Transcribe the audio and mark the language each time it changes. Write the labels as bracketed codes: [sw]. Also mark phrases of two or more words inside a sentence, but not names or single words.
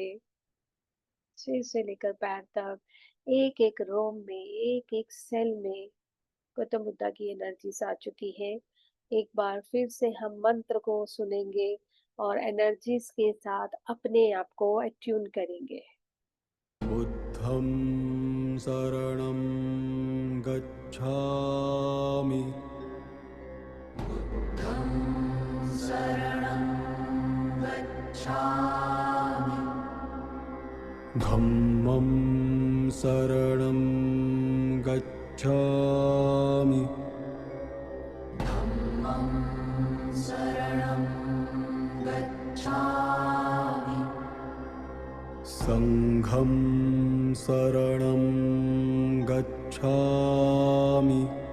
[hi] सिर से लेकर पैर तक, एक एक रोम में, एक एक सेल में गौतम बुद्धा की एनर्जीज आ चुकी है। एक बार फिर से हम मंत्र को सुनेंगे और एनर्जीज के साथ अपने आप को अट्यून करेंगे। [pi] बुद्धं शरणं गच्छामि धम्मं शरणं गच्छामि संघं शरणं गच्छामि